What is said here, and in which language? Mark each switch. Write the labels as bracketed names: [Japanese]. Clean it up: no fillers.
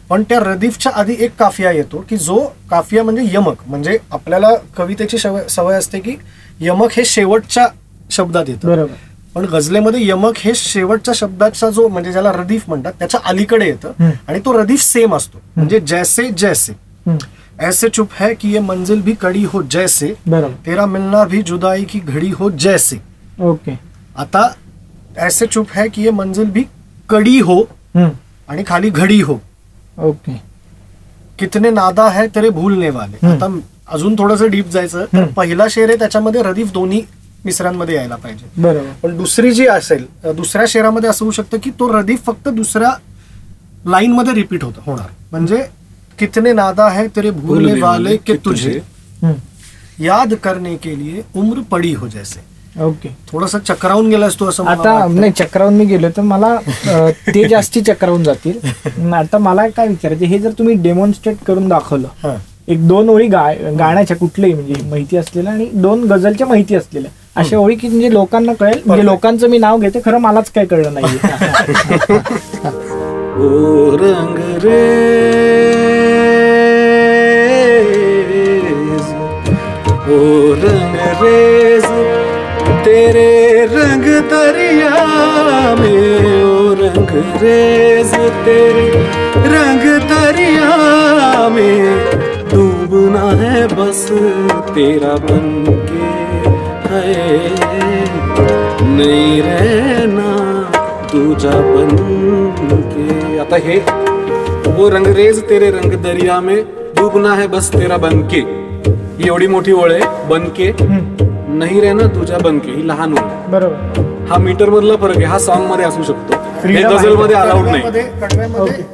[Marathi] पण त्या रदीफच्या आधी एक काफिया येतो की जो काफिया म्हणजे यमक. म्हणजे आपल्याला कवितेची सवय असते की यमक हे शेवटच्या शब्दात येतं, बरोबर. पण गझलेमध्ये यमक हे शेवटच्या शब्दाचा जो म्हणजे ज्याला रदीफ म्हणतात त्याच्या अलीकडे येतं आणि तो रदीफ सेम असतो. [Hindi] म्हणजे जैसे जैसे, ऐसे चुप है कि ये मंजिल भी कड़ी हो जैसे, तेरा मिलना भी जुदाई की घड़ी हो जैसे. ओके. आता ऐसे चुप है कि ये मंजिल भी कड़ी हो [Marathi] आणि खाली [Hindi] घडी हो. ओके. कितने नादा है तेरे भूलने वाले. [Marathi] आता अजून थोडंसं डीप जायचं तर पहिला शेर आहे त्याच्यामध्ये रदीफ दोन्ही मिसरांमध्ये यायला पाहिजे, बरोबर. पण दुसरी जी असेल दुसऱ्या शेरामध्ये असं होऊ शकतं की तो रदीफ फक्त दुसऱ्या लाईन मध्ये रिपीट होणार. [Hindi] म्हणजे कितने नादा है तेरे भूलने वाले के तुझे याद करने के लिए उम्र पड़ी हो जैसे. ओके. [Marathi] थोडंसं चक्रावून गेलास तू असं आता. नाही, चक्रावून मी गेलो तर मला ते जास्ती चक्रावून जातील. आता मला काय विचारायचं, हे जर तुम्ही डेमॉन्स्ट्रेट करून दाखवलं, एक 2 ओळी गाण्याच्या कुठल्याही म्हणजे माहिती असलेल्या आणि 2 गझलच्या माहिती असलेल्या अशा ओळी की म्हणजे लोकांना कळेल. म्हणजे लोकांचं मी नाव घेते, खरं मलाच काय कळलं नाहीये. [Hindi] ओ रंग रेज तेरे रंग दरिया में, ओ रंग रेज तेरे रंग दरिया में, डूबना है बस तेरा बनके, है नहीं रहना तुझा बनके. [Marathi] आता हे [Hindi] वो रंगरेज तेरे रंग दरिया में, डूबना है बस तेरा बनके, [Marathi] ही एवढी मोठी ओळ आहे. बनके नाही रहना तुझ्या बनके, ही लहान ओळ, बरोबर. हा मीटर मधला फरक आहे, हा सॉन्ग मध्ये असू शकतो, हे गझल मध्ये अलाउड नाही.